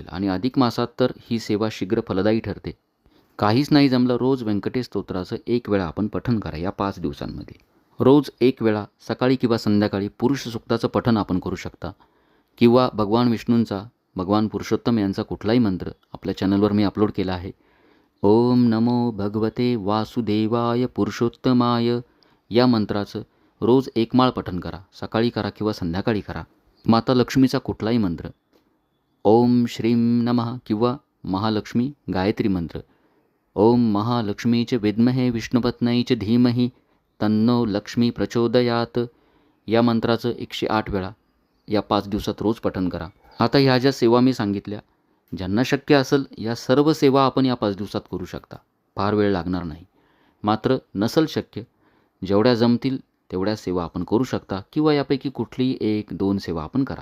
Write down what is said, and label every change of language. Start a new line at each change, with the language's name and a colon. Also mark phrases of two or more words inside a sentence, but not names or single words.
Marathi: आणि अधिक मासात तर ही सेवा शीघ्र फलदायी ठरते. काहीच नाही जमलं, रोज व्यंकटेश स्तोत्राचं 1 वेळा आपण पठण करा या 5 दिवसांमध्ये. रोज 1 वेळा सकाळी किंवा संध्याकाळी पुरुष सूक्ताचं पठण आपण करू शकता. किंवा भगवान विष्णूंचा, भगवान पुरुषोत्तम यांचा कुठलाही मंत्र आपल्या चॅनलवर मी अपलोड केला आहे.
Sanskrit: ओम नमो भगवते वासुदेवाय पुरुषोत्तमाय
Marathi: या मंत्राचं रोज 1 माळ पठण करा. सकाळी करा किंवा संध्याकाळी करा. माता लक्ष्मीचा कुठलाही मंत्र,
Sanskrit: ओम श्रीं नमः
Marathi: किंवा महालक्ष्मी गायत्री मंत्र,
Sanskrit: ओम महालक्ष्मीचे विद्महे विष्णुपत्नीचे धीमहि तन्नो लक्ष्मी प्रचोदयात,
Marathi: या मंत्राचं 108 वेळा या 5 दिवसात रोज पठण करा. आता ह्या ज्या सेवा मी सांगितल्या, ज्यांना शक्य असेल या सर्व सेवा आपण या 5 दिवसात करू शकता. फार वेळ लागणार नाही. मात्र नसेल शक्य, जेवढ्या जमतील तेवढ्या सेवा आपण करू शकता किंवा यापैकी कुठलीही 1-2 सेवा आपण करा.